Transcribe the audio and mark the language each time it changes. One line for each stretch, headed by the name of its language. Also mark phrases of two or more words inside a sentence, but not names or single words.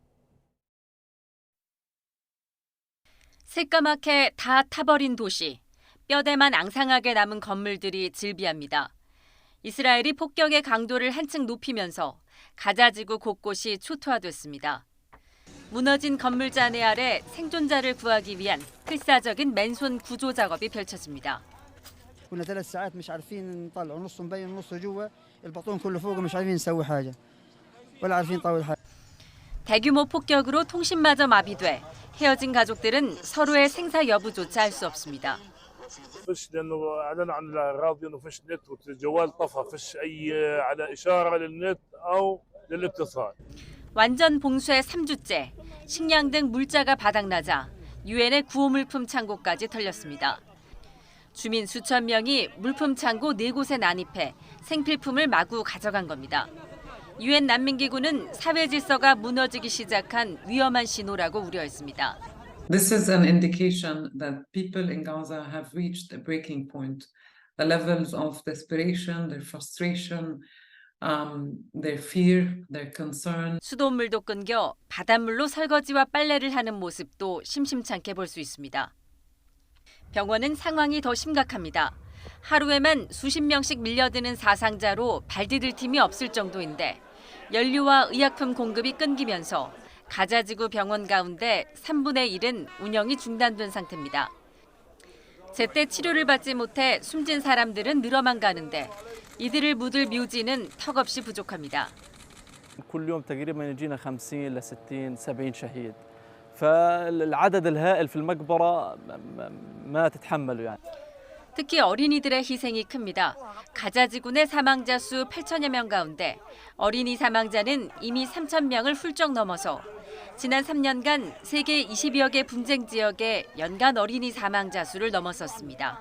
Korean: 새까맣게 다 타버린 도시, 뼈대만 앙상하게 남은 건물들이 즐비합니다. 이스라엘이 폭격의 강도를 한층 높이면서 가자 지구 곳곳이 초토화됐습니다. 무너진 건물 잔해 아래 생존자를 구하기 위한 필사적인 맨손 구조 작업이 펼쳐집니다.
Arabic: كنا 3 ساعات مش عارفين نطلع نص مبين نص جوا البطون كله فوق مش عارفين نسوي حاجة ولا عارفين نطول حاجة.
Korean: 대규모 폭격으로 통신마저 마비돼 헤어진 가족들은 서로의 생사 여부조차 알 수 없습니다.
Arabic: فش لانه اعلن عن الراديو انه فش نت والجوال طفى فش اي على اشاره للنت او للاتصال.
Korean: 완전 봉쇄 3주째 식량 등 물자가 바닥나자 유엔의 구호물품 창고까지 털렸습니다. 주민 수천 명이 물품 창고 4곳에 난입해 생필품을 마구 가져간 겁니다. 유엔 난민기구는 사회 질서가 무너지기 시작한 위험한 신호라고 우려했습니다.
English: This is an indication that people in Gaza have reached a breaking point. The levels of desperation, their frustration, their fear, their concern.
Korean: 수돗물도 끊겨 바닷물로 설거지와 빨래를 하는 모습도 심심찮게 볼 수 있습니다. 병원은 상황이 더 심각합니다. 하루에만 수십 명씩 밀려드는 사상자로 발디딜 틈이 없을 정도인데 연료와 의약품 공급이 끊기면서 가자지구 병원 가운데 3분의 1은 운영이 중단된 상태입니다. 제때 치료를 받지 못해 숨진 사람들은 늘어만 가는데 이들을 묻을 묘지는 턱없이 부족합니다.
Arabic: كل يوم تقريبا يجينا 50 ل 60 70 شهيد. فالعدد الهائل في المقبره ما تتحمله يعني.
Korean: 특히 어린이들의 희생이 큽니다. 가자지구 내 사망자 수 8천여 명 가운데 어린이 사망자는 이미 3천 명을 훌쩍 넘어서 지난 3년간 세계 20여 개 분쟁 지역의 연간 어린이 사망자 수를 넘어섰습니다.